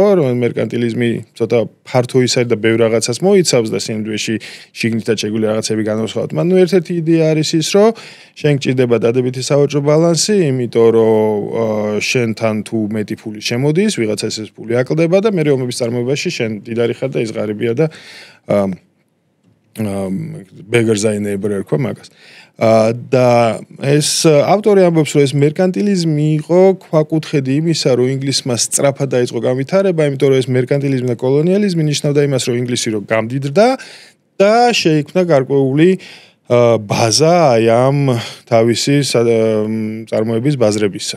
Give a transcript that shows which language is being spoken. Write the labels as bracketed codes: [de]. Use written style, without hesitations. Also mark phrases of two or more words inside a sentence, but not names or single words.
[ka] რომ მერკანტილიზმი ცოტა ფართო ის არის და ბევრ რაღაცას მოიცავს და სინამდვილეში შიგნითაც შეგვიძლია რაღაცები განვასხვაოთ. მაგრამ ერთ-ერთი იდეა არის ის, რომ შენ გჭირდება დადებითი სავაჭრო ბალანსი, იმიტომ რომ შენთან თუ მეტი ფული შემოდის, ვიღაცას ეს ფული აკლდება და მეორე ომების წარმოებაში შენ დიდარი ხარ და ის ღარიბია და [en] beggars are neighbor [ka] ერქვა მაგას. და ეს ავტორი ამბობს, რომ ეს მერკანტილიზმი იყო ქვაკუთხედი იმისა, რომ ინგლისმა სწრაფად დაიწყო განვითარება, იმიტომ რომ ეს მერკანტილიზმი და კოლონიალიზმი ნიშნავდა იმას, რომ ინგლისი რომ გამდიდრდა და შეიქმნა გარკვეული ბაზა აი ამ თავისი წარმოების ბაზრებისა.